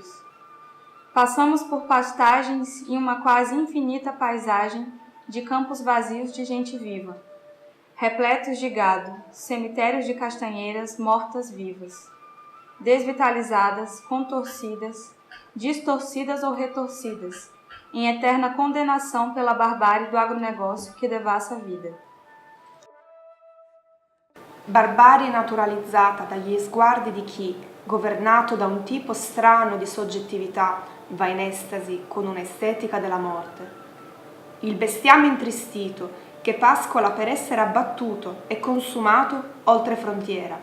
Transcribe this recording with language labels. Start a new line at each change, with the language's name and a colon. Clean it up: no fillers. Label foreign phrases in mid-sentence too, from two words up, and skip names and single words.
Portuguese: Passamos por pastagens e uma quase infinita paisagem de campos vazios de gente viva, repletos de gado, cemitérios de castanheiras mortas-vivas, desvitalizadas, contorcidas, distorcidas ou retorcidas, em eterna condenação pela barbárie do agronegócio que devassa a vida.
Italian: Barbarie naturalizzata dagli sguardi di chi, governato da un tipo strano di soggettività, va in estasi con un'estetica della morte. Il bestiame intristito che pascola per essere abbattuto e consumato oltre frontiera.